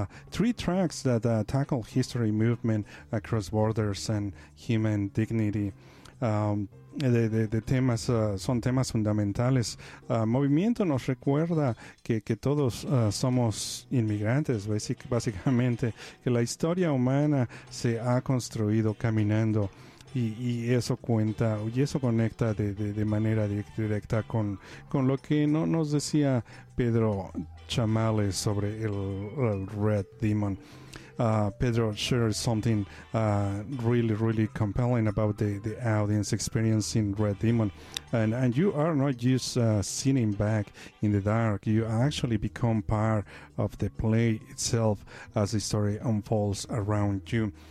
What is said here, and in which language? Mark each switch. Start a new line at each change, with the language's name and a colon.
English: Three tracks that tackle history, movement, across borders, and human dignity.
Spanish: Son temas fundamentales. Movimiento nos recuerda que todos somos inmigrantes, básicamente, que la historia humana se ha construido caminando y eso conecta de manera directa con lo que no nos decía Pedro Chamales sobre el Red Demon.
English: Pedro shared something really, really compelling about the audience experiencing Red Demon. And you are not just sitting back in the dark. You actually become part of the play itself as the story unfolds around you.